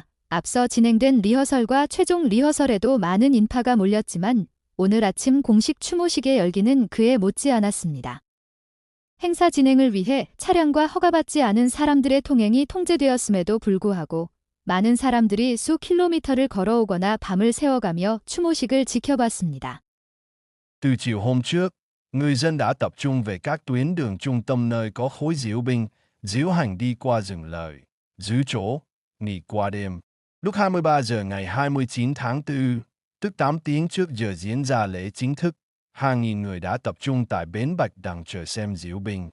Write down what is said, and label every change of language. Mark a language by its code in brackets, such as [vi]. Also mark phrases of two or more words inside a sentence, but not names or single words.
[ko] 앞서 진행된 리허설과 최종 리허설에도 많은 인파가 몰렸지만 오늘 아침 공식 추모식의 열기는 그에 못지 않았습니다. 행사 진행을 위해 차량과 허가받지 않은 사람들의 통행이 통제되었음에도 불구하고 많은 사람들이 수 킬로미터를 걸어오거나 밤을 새워가며 추모식을 지켜봤습니다. [vi] Từ chiều hôm trước, người dân đã tập trung về các tuyến đường trung tâm nơi có khối diễu binh, diễu hành đi qua rừng lợi, giữ chỗ, nghỉ qua đêm. Lúc 23 giờ ngày 29 tháng 4, tức 8 tiếng trước giờ diễn ra lễ chính thức, hàng nghìn người đã tập trung tại bến Bạch Đằng chờ xem diễu binh.